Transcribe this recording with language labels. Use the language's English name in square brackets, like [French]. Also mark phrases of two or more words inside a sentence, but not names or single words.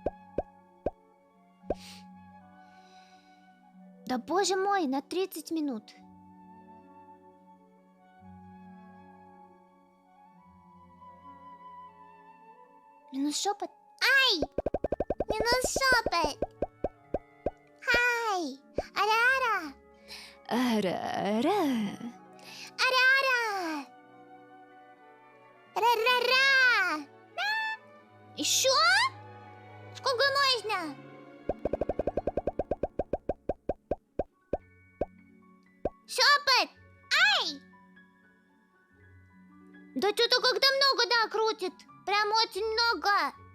[Russian] Да боже мой, на 30 минут. Минус шепот. Ай! Минус шепот. Хай! Ара-ара! Ара-ара. Ара-ара! Ра-ра-ра! Еще? Сколько можно? Шепот! Ай! Да что-то как-то много, да, крутит. Прям очень много.